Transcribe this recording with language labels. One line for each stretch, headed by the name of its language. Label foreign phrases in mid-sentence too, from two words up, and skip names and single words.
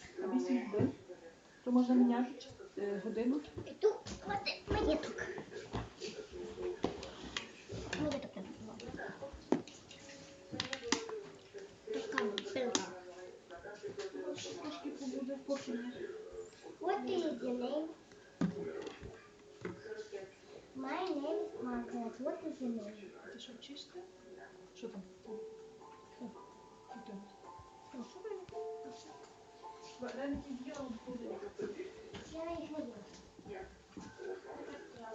Ukrainian: 8 годин, то можна міняти годину. І тут маєток. Маєток я була. Така пилка. Трошки побуде, поки не.
English: What is your name? My name is Margaret. What is your name?
Ukrainian: Ти що, вчишся? Що там? Йдемо. Вареники з'їла, буде. Я їх не буду.